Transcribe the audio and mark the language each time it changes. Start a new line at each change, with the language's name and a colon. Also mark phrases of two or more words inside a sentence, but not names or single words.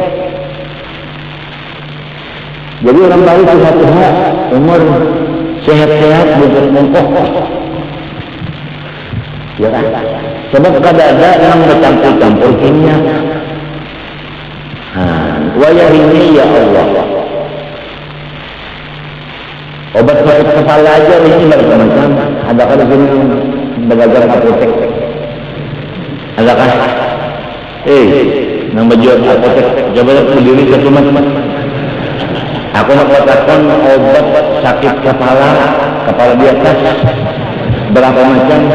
Banjar: Jadi orang baru sehat-sehat, umur sehat-sehat bongkok-bongkok. Ya, sebab kadada nang bercampur-campur kimia. Wayah ini
Arabic: ya Allah.
Banjar: Obat sakit kepala aja ini macam-macam. Adakah di sini belajar apotek? Adakah? Nang berjual apotek. Coba berdiri satu teman-teman. Aku nak katakan obat sakit kepala di atas berapa macam?